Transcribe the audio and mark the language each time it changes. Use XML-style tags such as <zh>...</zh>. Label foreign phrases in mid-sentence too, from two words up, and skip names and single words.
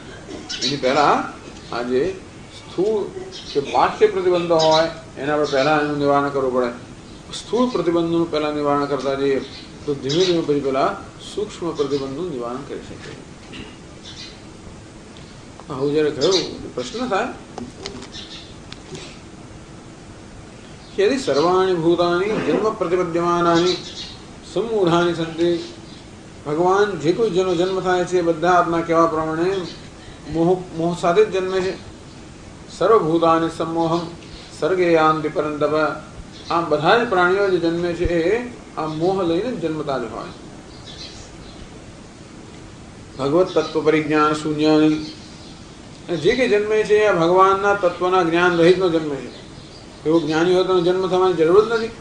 <gu>એની પહેલા આ જે સ્થૂળ કે બાહ્ય પ્રતિબંધો હોય એના આપણે પહેલા એનું નિવારણ કરવું પડે. સ્થૂળ પ્રતિબંધનું પહેલા નિવારણ કરતા જઈએ તો ધીમે ધીમે પછી પેલા સૂક્ષ્મ પ્રતિબંધનું નિવારણ કરી શકીએ. આવું જયારે કહ્યું પ્રશ્ન થાય</gu> <sa>यदि सर्वाणि भूतानि जन्म प्रतिपद्यमानानि सम्मूढ़ानि सन्ति,</sa> <gu>ભગવાન જે કોઈ જેનો જન્મ થાય છે બધા આપના કહેવા પ્રમાણે મોહ સાથે જ જન્મે છે.</gu> <sa>સર્વભૂતાનિ सम्मोहं सर्गे यान्ति परन्तप.</sa> <gu>આ બધા જ પ્રાણીઓ જે જન્મે છે એ આ મોહ લઈને જ જન્મતા જ હોય.</gu> <sa>ભગવત તત્વ પરિજ્ઞાન શૂન્યાની,</sa> <gu>જે કે જન્મે છે આ ભગવાનના તત્વના જ્ઞાન રહિતનો જન્મે છે. એવો જ્ઞાની હોય તો જન્મ થવાની જરૂર જ નથી.</gu>